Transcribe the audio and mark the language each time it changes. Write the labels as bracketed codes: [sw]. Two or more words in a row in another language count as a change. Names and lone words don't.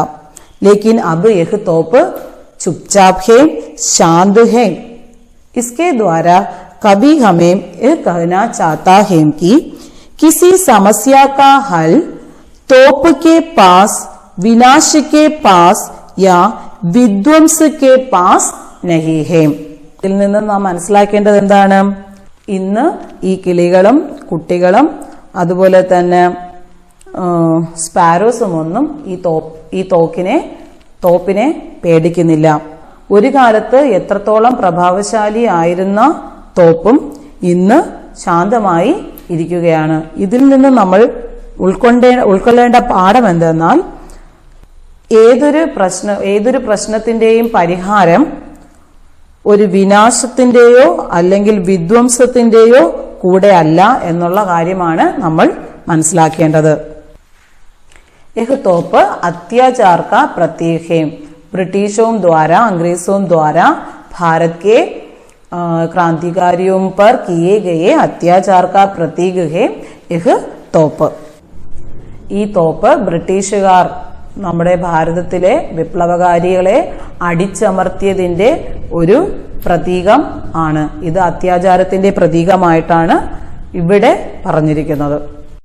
[hi] लेकिन अब यह तोप चुपचाप है, शांत है. इसके द्वारा कभी हमें यह कहना चाहता है कि किसी समस्या का हल तोप के पास, विनाश के पास या विध्वंस के पास नहीं है. [ml] ഇതിൽ നിന്ന് നാം മനസ്സിലാക്കേണ്ടത് എന്താണ്? ഇന്ന് ഈ കിളികളും കുട്ടികളും അതുപോലെ തന്നെ സ്പാരോസും ഒന്നും ഈ തോപ്പിനെ പേടിക്കുന്നില്ല. ഒരു കാലത്ത് എത്രത്തോളം പ്രഭാവശാലി ആയിരുന്ന തോപ്പും ഇന്ന് ശാന്തമായി ഇരിക്കുകയാണ്. ഇതിൽ നിന്ന് നമ്മൾ ഉൾക്കൊള്ളേണ്ട പാഠം എന്തെന്നാൽ, ഏതൊരു പ്രശ്നത്തിന്റെയും പരിഹാരം ഒരു വിനാശത്തിന്റെയോ അല്ലെങ്കിൽ വിധ്വംസത്തിന്റെയോ കൂടെ അല്ല എന്നുള്ള കാര്യമാണ് നമ്മൾ മനസ്സിലാക്കേണ്ടത്. [hi] यह तोप अत्याचार का प्रतीक है. ब्रिटिशों द्वारा अंग्रेजों द्वारा भारत के क्रांतिकारियों पर किए गए अत्याचार का प्रतीक है यह तोप. [ml] ഈ തോപ്പ് ബ്രിട്ടീഷുകാർ നമ്മുടെ ഭാരതത്തിലെ വിപ്ലവകാരികളെ അടിച്ചമർത്തിയതിന്റെ ഒരു പ്രതീകം ആണ്. ഇത് അത്യാചാരത്തിന്റെ പ്രതീകമായിട്ടാണ് ഇവിടെ പറഞ്ഞിരിക്കുന്നത്.